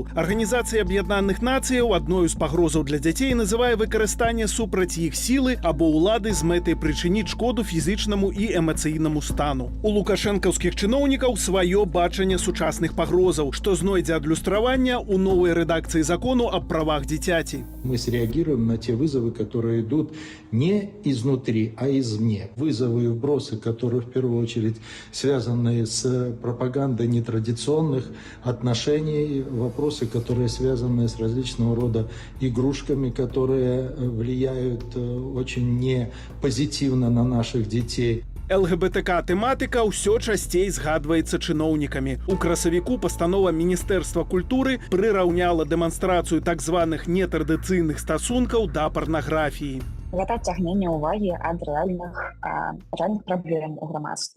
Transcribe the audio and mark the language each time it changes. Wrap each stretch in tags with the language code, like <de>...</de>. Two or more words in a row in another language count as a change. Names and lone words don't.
<be>Арганізацыя Аб'яднаных Нацыяў адною з пагрозаў для дзяцей называе выкарыстанне супраць іх сілы або ўлады з мэтай прычыніць шкоду фізічнаму і эмацыйнаму стану. У лукашэнкаўскіх чыноўнікаў сваё бачанне сучасных пагрозаў, што знойдзе адлюстравання ў новай рэдакцыі закону аб правах дзіцяці.</be> <ru>Мы среагируем на те вызовы, которые идут не изнутри, а извне. Вызовы и вбросы, которые в первую очередь связаны с пропагандой нетрадиционных отношений, вопросы, которые связаны с различного рода игрушками, которые влияют очень не позитивно на наших детей.</ru> <be>ЛГБТК-тэматыка ўсё часцей згадваецца чыноўнікамі. У красавіку пастанова Міністэрства культуры прыраўняла дэманстрацыю так званых нетрадыцыйных стасункаў да парнаграфіі. Гэта цягненне ўвагі ад рэальных праблем у грамадстве.</be>